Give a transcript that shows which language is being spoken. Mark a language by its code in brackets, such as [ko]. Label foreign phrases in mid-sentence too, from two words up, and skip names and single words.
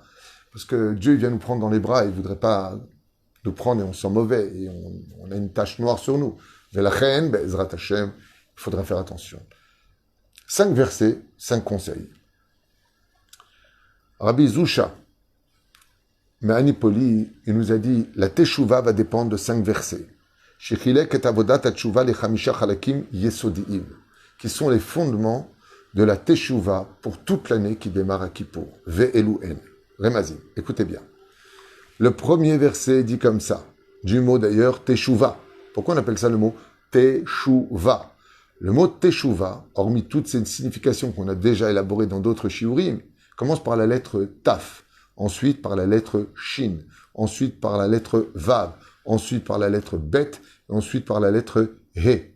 [fr] Parce que Dieu il vient nous prendre dans les bras, il ne voudrait pas nous prendre et on sent mauvais, et on a une tache noire sur nous. [he] ולכן, בעזרת השם, [fr] il faudra faire attention. 5 versets, 5 conseils. Rabbi Zusha, Me'anipoli, il nous a dit, la Teshuvah va dépendre de 5 versets. [he] שחילק את עבודת התשובה לחמישה חלקים יסודיים, [fr] qui sont les fondements de la Teshuvah pour toute l'année qui démarre à Kippour. [he] ואלו הן. רמזים. [fr] Écoutez bien. Le premier verset dit comme ça, du mot d'ailleurs Teshuvah. Pourquoi on appelle ça le mot Teshuvah? Le mot Teshuvah, hormis toutes ces significations qu'on a déjà élaborées dans d'autres shiurim, commence par la lettre Taf, ensuite par la lettre Shin, ensuite par la lettre Vav, ensuite par la lettre Bet, et ensuite par la lettre He.